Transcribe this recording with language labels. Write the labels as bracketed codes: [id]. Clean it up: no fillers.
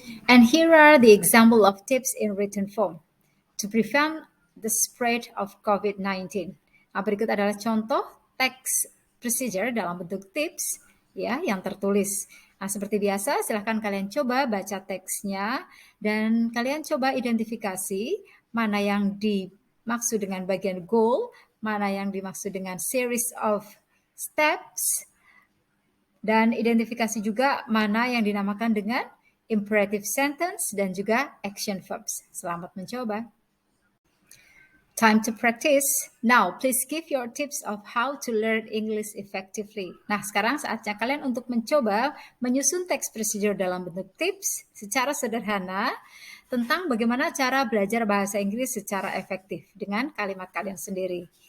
[en] And here are the example of tips in written form to prevent the spread of COVID-19. [id] Nah, berikut adalah contoh text procedure dalam bentuk tips ya yang tertulis. Nah, seperti biasa, silahkan kalian coba baca teksnya dan kalian coba identifikasi mana yang dimaksud dengan bagian goal, mana yang dimaksud dengan series of steps, dan identifikasi juga mana yang dinamakan dengan imperative sentence dan juga action verbs. Selamat mencoba. [en] Time to practice. Now, please give your tips of how to learn English effectively. [id] Nah, sekarang saatnya kalian untuk mencoba menyusun text procedure dalam bentuk tips secara sederhana tentang bagaimana cara belajar bahasa Inggris secara efektif dengan kalimat kalian sendiri.